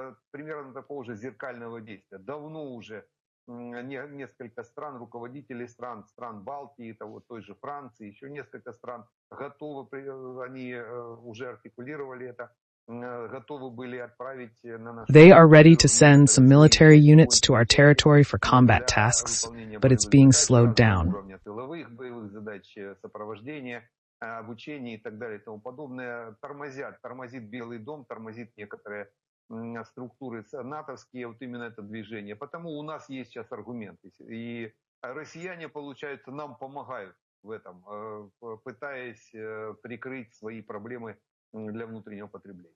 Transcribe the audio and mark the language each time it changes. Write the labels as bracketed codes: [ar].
[ru] примерно такого же зеркального действия. Давно уже несколько стран, руководителей стран Балтии, той же Франции, еще несколько стран готовы, они уже артикулировали это, готовы были отправить на нашу [en] They are ready to [ru] территорию [en] send some military units to our territory for combat tasks, but it's being slowed down. [ru] уровня тыловых боевых задач, сопровождения, обучения и так далее и тому подобное, тормозит Белый дом, тормозит некоторые структуры натовские, вот именно это движение. Потому у нас есть сейчас аргументы. И россияне, получается, нам помогают в этом, пытаясь прикрыть свои проблемы для внутреннего потребления.